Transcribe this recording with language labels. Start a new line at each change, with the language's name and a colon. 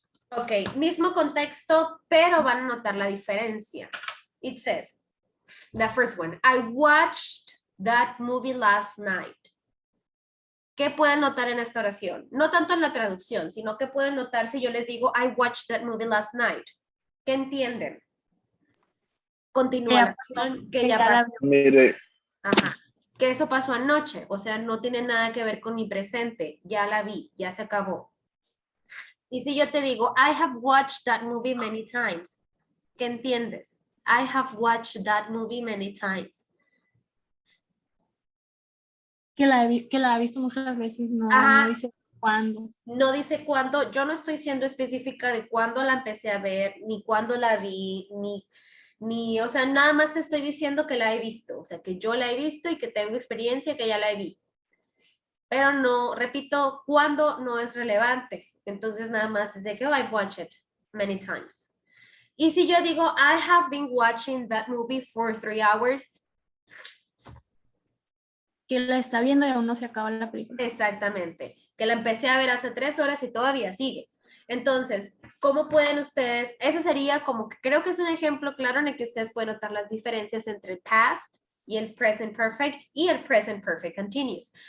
Spanish: Ok, mismo contexto, pero van a notar la diferencia.
English: It says, the first one, I watched that movie last night.
Spanish: ¿Qué pueden notar en esta oración? No tanto en la traducción, sino que pueden notar si yo les digo,
English: I watched that movie last night.
Spanish: ¿Qué entienden? Continúa la acción que ya pasó. Mire, Ajá. Que eso pasó anoche, o sea, no tiene nada que ver con mi presente. Ya la vi, ya se acabó. Y si yo te digo,
English: I have watched that movie many times,
Spanish: ¿qué entiendes?
English: I have watched that movie many times.
Spanish: Que la ha visto muchas veces, no, Ajá. no dice cuándo. No dice cuándo, yo no estoy siendo específica de cuándo la empecé a ver, ni cuándo la vi, ni, o sea, nada más te estoy diciendo que la he visto, o sea, que yo la he visto y que tengo experiencia, que ya la vi. Pero no, repito, cuándo no es relevante. Entonces nada más es de que, oh,
English: I've watched it many times.
Spanish: Y si yo digo,
English: I have been watching that movie for 3 hours.
Spanish: Que la está viendo y aún no se acaba la película. Exactamente. Que la empecé a ver hace 3 horas y todavía sigue. Entonces, ¿cómo pueden ustedes? Ese sería como que creo que es un ejemplo claro en el que ustedes pueden notar las diferencias entre el past y el present perfect y el present perfect continuous.